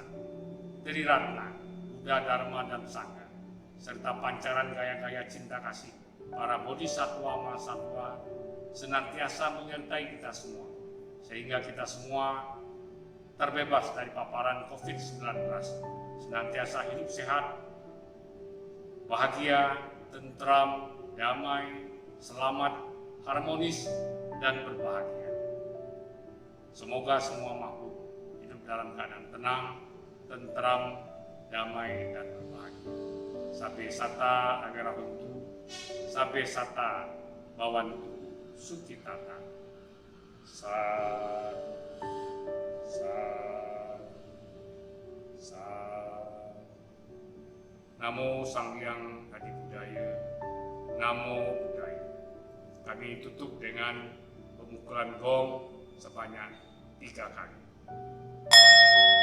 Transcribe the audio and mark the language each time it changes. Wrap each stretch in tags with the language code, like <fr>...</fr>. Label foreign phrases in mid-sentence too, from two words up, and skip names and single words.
<id>Triratna, Buddha, Dharma, dan Sangha, serta pancaran gaya-gaya cinta kasih para bodhisatwa mahasatwa senantiasa menyertai kita semua, sehingga kita semua terbebas dari paparan COVID-19, senantiasa hidup sehat, bahagia, tentram, damai, selamat, harmonis, dan berbahagia. Semoga semua makhluk hidup dalam keadaan tenang, tentram, damai, dan berbahagia.</id> <pi>Sabe sata agarabantu, sabe sata bawantu, sukitata. Satu. Namo Sang Hyang Adi Budaya, Namo Buddhaya.</pi> <id>Kami tutup dengan pemukulan gong sebanyak 3 kali.</id>